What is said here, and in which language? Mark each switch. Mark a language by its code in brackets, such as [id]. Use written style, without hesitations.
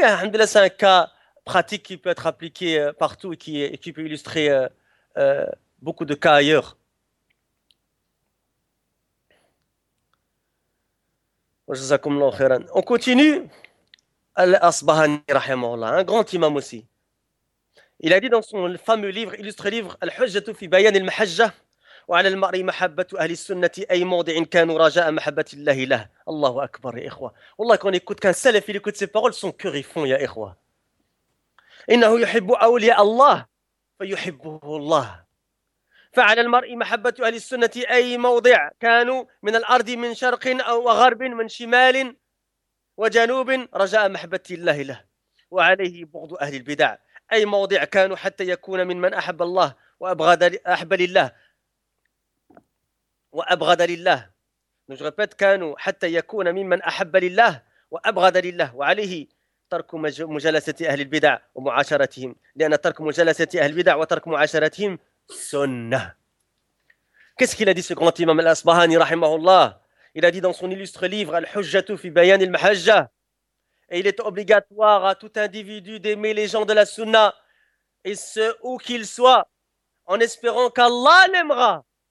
[fr] Alhamdoulilah, c'est un cas pratique qui peut être appliqué partout et qui peut illustrer beaucoup de cas ailleurs. On continue. Al-Asbahani, rahimahullah, un grand imam aussi. Il a dit dans son fameux livre, illustre livre, Al-Hujjatu fi Bayan al-Mahajja. [ar] وعلى المرء محبة أهل السنة أي موضع كانوا رجاء محبة الله له الله أكبر يا إخوة والله [fr] كون يكوت كان سلفي يكوت سي بارول سون كور يفون [ar] يا إخوة إنه يحب أولياء الله فيحبه الله فعلى المرء محبة أهل السنة أي موضع كانوا من الأرض من شرق أو غرب من شمال وجنوب رجاء محبة الله له وعليه بغض أهل البدع أي موضع كانوا حتى يكون من أحب الله وأبغى أحب لله وأبغض لله. [fr] Donc je répète, [ar] كانوا حتى يكون ممن أحب لله وأبغض لله وعليه ترك مجالسة أهل البدع ومعاشرتهم لأن ترك مجالسة أهل البدع وترك معاشرتهم سنة. [fr] Qu'est-ce qu'il a dit ce grand imam al-Asbahani رحمه الله? Il a dit dans son illustre livre الحجة في بيان المحجة. Et il est obligatoire à tout individu d'aimer les gens de la Sunna et ce où qu'ils soient en espérant qu'Allah l'aimera.